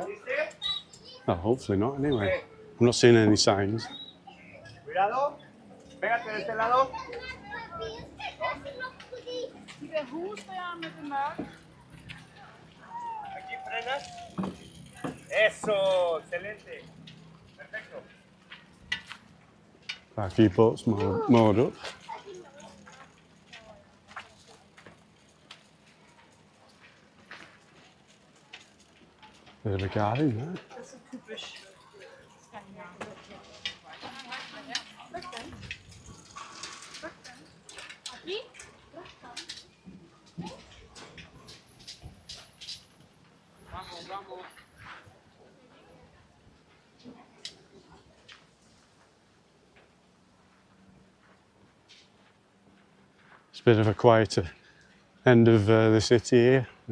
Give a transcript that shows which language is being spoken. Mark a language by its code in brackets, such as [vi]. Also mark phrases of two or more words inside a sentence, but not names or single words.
[en] Well, hopefully not anyway. I'm not seeing any signs. [es] Cuidado, pégate de este lado. [da] De der hus der med det mørke. [es] Aquí frenas. Eso, excelente. Perfecto. [en] A few boats moored up. Bit of a garden there. It's a bit of a quieter end of the city here.